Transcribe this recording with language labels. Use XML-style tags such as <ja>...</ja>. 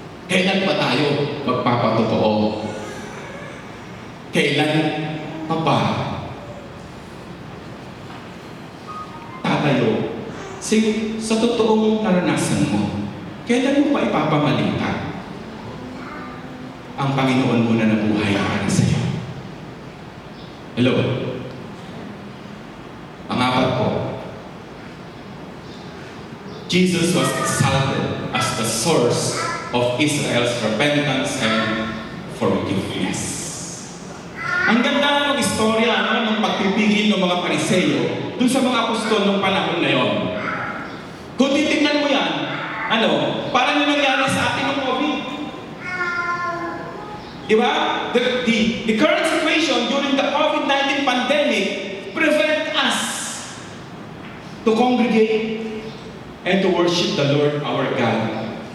<tl>Kailan pa tayo magpapatotoo? Kailan pa ba tatayo sa totoong naranasan mo? Kailan mo pa ipapamalita ang Panginoon mo na nabuhay para sa iyo?</tl> <en>Hello?</en> <tl>Pangapat po,</tl> <en>Jesus was exalted as the source of Israel's repentance and forgiveness.</en> <tl>Ang ganda ng istorya ng pagpipigil ng mga Pariseyo dun sa mga apostol ng panahon na yon. Kung titignan mo yan, parang yung nangyari sa atin ng COVID. Di ba?</tl> <en>The current situation during the COVID-19 pandemic prevent us to congregate and to worship the Lord our God.</en>